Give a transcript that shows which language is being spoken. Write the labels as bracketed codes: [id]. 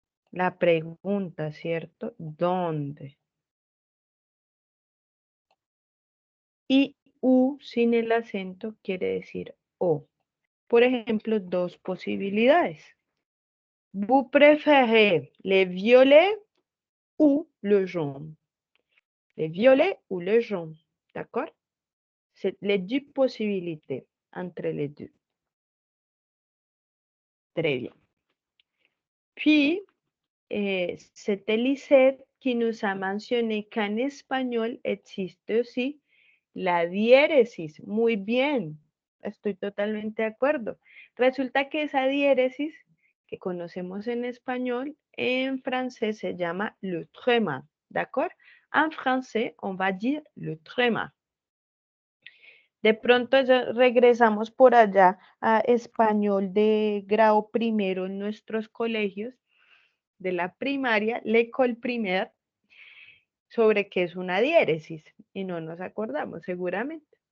[es] La pregunta, ¿cierto? ¿Dónde? Y U sin el acento quiere decir O. Por ejemplo, dos posibilidades. [fr] Vous préférez les violets ou le jaune? Les violets ou le jaune, d'accord? C'est les deux possibilités entre les deux. Très bien. Puis, c'était Lisette qui nous a mentionné qu'en espagnol existe aussi la diéresis. [es] Muy bien, estoy totalmente de acuerdo. Resulta que esa diéresis que conocemos en español, en francés se llama le tréma, ¿d'accord? [fr] En français, on va dire le tréma. [es] De pronto regresamos por allá a español de grado primero en nuestros colegios de la primaria, [fr] l'école primaire, [es] sobre qué es una diéresis y no nos acordamos seguramente.